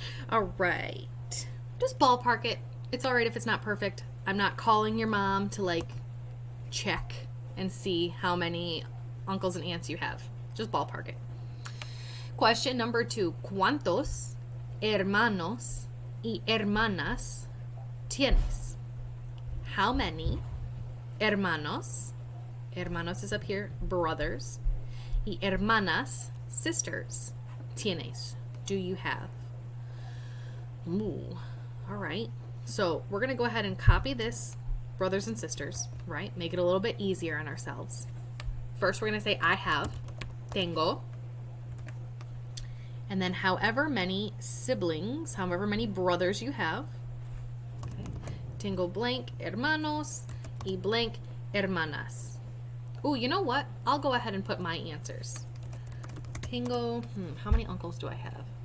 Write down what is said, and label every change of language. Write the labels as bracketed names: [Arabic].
[English] All right. Just ballpark it. It's all right if it's not perfect. I'm not calling your mom to like check and see how many uncles and aunts you have. Just ballpark it. Question number 2. [Spanish] ¿Cuántos hermanos y hermanas tienes? [English] How many [Spanish] hermanos, hermanos [English] is up here, brothers, [Spanish] y hermanas, [English] sisters, [Spanish] tienes, [English] do you have? Ooh, all right. So we're going to go ahead and copy this, brothers and sisters, right? Make it a little bit easier on ourselves. First, we're going to say I have, tengo. And then however many siblings, however many brothers you have. Okay. [Spanish] Tengo blank hermanos y blank hermanas. [English] Ooh, you know what? I'll go ahead and put my answers. Tengo, how many uncles do I have?